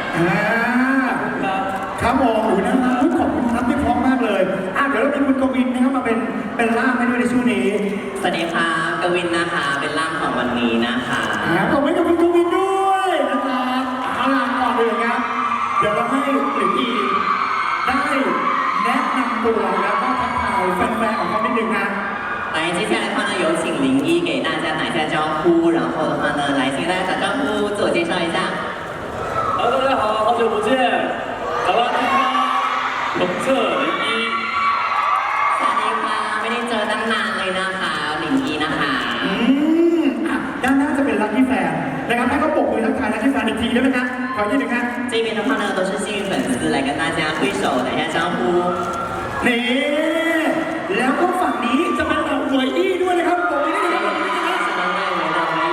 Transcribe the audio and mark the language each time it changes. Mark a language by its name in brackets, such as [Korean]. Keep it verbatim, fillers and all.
[Thai] อ่าครับผมโอ้ยน่ารักขอบคุณครับพี่พร้อมมากเลยอ่ะเดี๋ยวเรามีคุณกวินนะครับมาเป็นเป็นล่ามให้ด้วยในช่วงนี้ สวัสดีค่ะกวินนะคะเป็นล่ามของวันนี้นะคะ อ่าขอบคุณกับคุณกวินด้วยนะครับเอาล่ะก่อนอื่นครับเดี๋ยวเราให้หลิงอีได้แนะนำตัวแล้วก็ทักทายแฟนๆของเขานิดนึงนะ [Chinese] 来，接下来的话呢，有请零一给大家打一下招呼，然后的话呢，来请大家打招呼，自我介绍一下。好，大家好，好久不见，台湾之光，同色零一。 [Thai] สวัสดีค่ะไม่ได้เจอตั้งนานเลยนะคะลิงอีนะคะ อืมอ่ะด้านหน้าจะเป็นลัคกี้แฟนนะครับให้เขาปรบมือทักทายลัคกี้แฟนอีกทีได้ไหมครับขออีกทีหนึ่งครับ [Chinese] 这边的话呢，都是幸运粉丝来跟大家挥手打一下招呼。 [Thai] นี่แล้วก็ฝั่งนี้จะเป็นเหล่าหวยอี้ด้วยนะครับปรบมือนิดนึงครับปรบมือนิดนึงครับ